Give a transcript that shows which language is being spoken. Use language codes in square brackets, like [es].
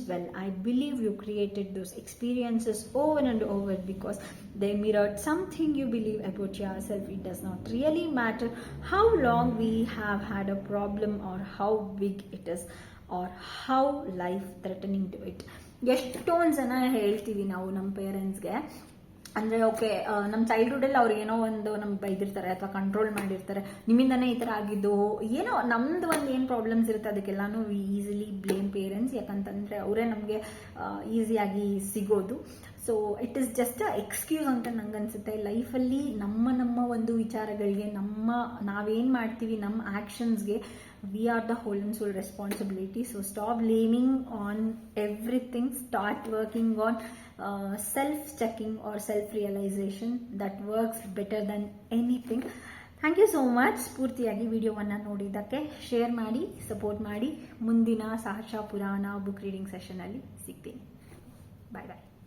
[en] Well, I believe you created those experiences over and over because they mirrored something you believe about yourself. It does not really matter how long we have had a problem or how big it is or how life threatening to it. [kn] ಎಷ್ಟೊಂದು ಜನ ಹೇಳ್ತೀವಿ ನಾವು ನಮ್ಮ ಪೇರೆಂಟ್ಸ್ಗೆ, ಅಂದರೆ okay ನಮ್ಮ ಚೈಲ್ಡ್ಹುಡಲ್ಲಿ ಅವ್ರು ಏನೋ ಒಂದು ನಮ್ಗೆ ಬೈದಿರ್ತಾರೆ ಅಥವಾ ಕಂಟ್ರೋಲ್ ಮಾಡಿರ್ತಾರೆ, ನಿಮ್ಮಿಂದನೇ ಈ ಥರ ಆಗಿದ್ದು, ಏನೋ ನಮ್ದು ಒಂದು ಏನು ಪ್ರಾಬ್ಲಮ್ಸ್ ಇರುತ್ತೆ ಅದಕ್ಕೆಲ್ಲನೂ [en] We easily blame parents. [kn] ಯಾಕಂತಂದರೆ ಅವರೇ ನಮಗೆ ಈಸಿಯಾಗಿ ಸಿಗೋದು. [en] so it is just a excuse [kn] ಅಂತ ನಂಗೆ ಅನಿಸುತ್ತೆ. ಲೈಫಲ್ಲಿ ನಮ್ಮ ಒಂದು ವಿಚಾರಗಳಿಗೆ ನಾವೇನು ಮಾಡ್ತೀವಿ, ನಮ್ಮ ಆ್ಯಕ್ಷನ್ಸ್ಗೆ [en] we are the whole and soul responsibility. So stop blaming on everything, start working on self-checking or self-realization. That works better than anything. Thank you so much [kn] ಪೂರ್ತಿಯಾಗಿ ವಿಡಿಯೋವನ್ನು ನೋಡಿದ್ದಕ್ಕೆ. ಶೇರ್ ಮಾಡಿ, ಸಪೋರ್ಟ್ ಮಾಡಿ. ಮುಂದಿನ ಸಾಹಸ ಪುರಾಣ ಬುಕ್ ರೀಡಿಂಗ್ ಸೆಷನಲ್ಲಿ ಸಿಗ್ತೀನಿ. ಬಾಯ್ ಬಾಯ್.